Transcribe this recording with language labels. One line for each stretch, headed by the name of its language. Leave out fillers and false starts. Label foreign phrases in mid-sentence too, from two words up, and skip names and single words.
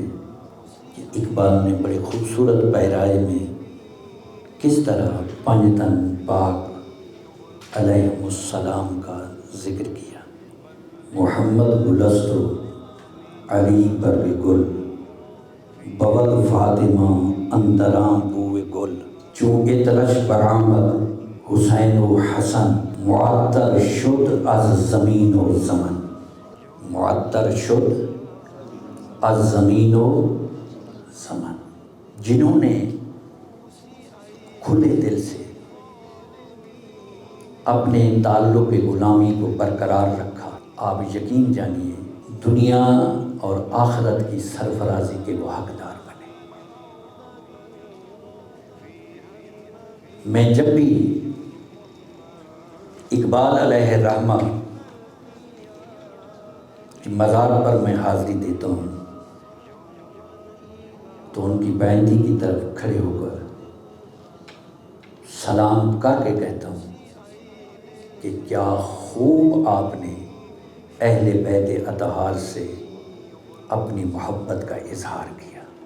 Urdu: کہ اقبال نے بڑے خوبصورت پیرائے میں کس طرح پنجتن پاک
Arabic: علیہ السلام
Urdu: کا ذکر کیا۔
Persian: محمد گلستو علی پر گل، بول فاطمہ اندرام بوئے گل، چون اطرش برآمد حسین و حسن، معطر شد از زمین و زمن، معطر شد از زمین و زمن۔
Urdu: جنہوں نے کھلے دل سے اپنے تعلق غلامی کو برقرار رکھا، آپ یقین جانیے دنیا اور آخرت کی سرفرازی کے وہ حقدار بنے۔ میں جب بھی اقبال
Arabic: علیہ الرحمہ
Urdu: کی مزار پر میں حاضری دیتا ہوں تو ان کی بیندی کی طرف کھڑے ہو کر سلام کر کے کہتا ہوں کہ کیا خوب آپ نے اہل بیت اطہار سے اپنی محبت کا اظہار کیا۔